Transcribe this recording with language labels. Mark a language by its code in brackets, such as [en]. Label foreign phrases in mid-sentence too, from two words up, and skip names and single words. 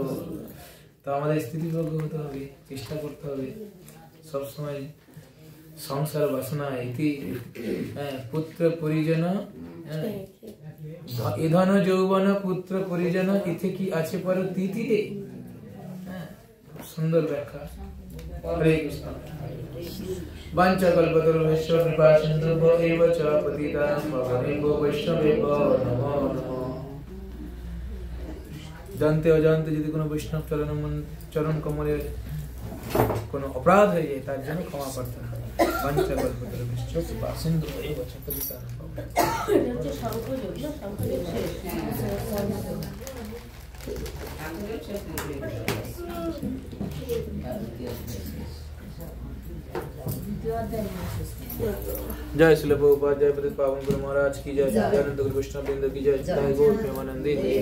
[bn] তো আমাদের স্থিতিপ্রজ্ঞ হতে হবে, চেষ্টা করতে হবে সবসময় সংসার বাসনা ইতি পুত্র পরিজন এধন যৌবন পুত্র পরিজন ইথে কি আছে পর তিতিরে। সুন্দর ব্যাখ্যা। [sa] হরে কৃষ্ণ। বাঞ্ছা কল্পতরুভ্যশ্চ কৃপা সিন্ধুভ্যো এব চ পতিতানাং পাবনেভ্যো বৈষ্ণবেভ্যো নমো নমঃ। [bn] জানতে অজান্তে যদি কোনো বৈষ্ণব চরণ কমলে কোনো অপরাধ হয়ে যায়, তার জন্য ক্ষমা প্রার্থনা। [sa] বাঞ্ছা কল্পতরুভ্যশ্চ কৃপা সিন্ধুভ্যো এব চ পতিতানাং [hi] जय श्री प्रभुपाद, जय पतित पावन गुरु महाराज की जय, जय अनंत गुरु वैष्णव वृंद की जय, जय गौर प्रेमानंदी।